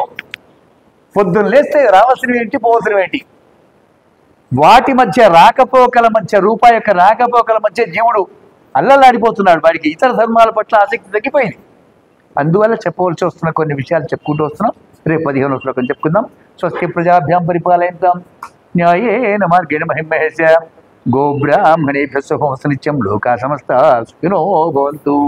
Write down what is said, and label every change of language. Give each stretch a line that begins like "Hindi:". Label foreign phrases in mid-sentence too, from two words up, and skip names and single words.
Telugu: పొద్దున్న లేస్తే రావాల్సినవి ఏంటి, పోవాల్సినవి ఏంటి, వాటి మధ్య రాకపోకల మధ్య, రూపాయి యొక్క రాకపోకల మధ్య జీవుడు అల్లలాడిపోతున్నాడు. వాడికి ఇతర ధర్మాల పట్ల ఆసక్తి తగ్గిపోయింది. అందువల్ల చెప్పవలసి వస్తున్న కొన్ని విషయాలు చెప్పుకుంటూ వస్తున్నాం. రేపు 15వ శ్లోకం చెప్పుకుందాం.
Sanskrit: స్వస్తి ప్రజాభ్యాం పరిపాలయంతాం న్యాయేన మార్గేణ మహిమహేస్య గోబ్రాహ్మణేభ్యः శుభమస్తు నిత్యం. లోకా సమస్తా సుఖినో భవంతు.